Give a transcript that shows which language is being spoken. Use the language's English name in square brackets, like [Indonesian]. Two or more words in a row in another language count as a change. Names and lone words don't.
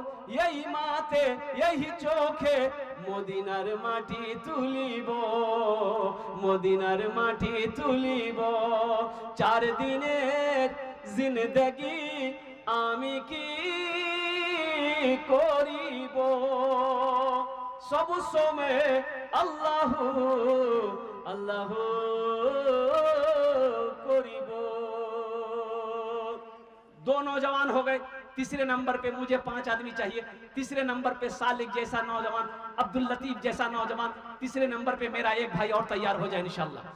[Bangla] এই মাথে, এই চোখে মদিনার মাটি তুলিব, মদিনার মাটি তুলিব। ৪ দিনের জিন্দেগি আমি কী করিব। সব সময় আল্লাহু আল্লাহু করিব। [Hindi] 2 नौजवान हो गए। तीसरे नंबर पे मुझे 5 आदमी चाहिए। तीसरे नंबर पे सालिक जैसा नौजवान, अब्दुल लतीफ जैसा नौजवान। तीसरे नंबर पे मेरा एक भाई और तैयार हो जाए इंशाल्लाह।